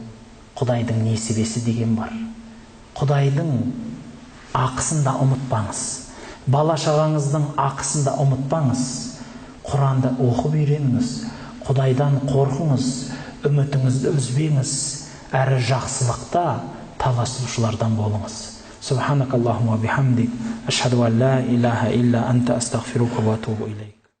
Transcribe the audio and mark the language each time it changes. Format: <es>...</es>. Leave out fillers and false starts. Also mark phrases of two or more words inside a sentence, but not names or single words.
<kk>Құдайдың несібесі деген бар. Құдайдың ақысын да ұмытпаңыз. Бала шағаңыздың ақысын да ұмытпаңыз. Құранды оқып үйреніңіз. Құдайдан қорқыңыз, үмітіңізді үзбеңіз. Әрі жақсылықта таласушылардан болыңыз.</kk> <ar>سبحانك اللهم وبحمدك، أشهد أن لا إله إلا أنت أستغفرك وأتوب إليك.</ar>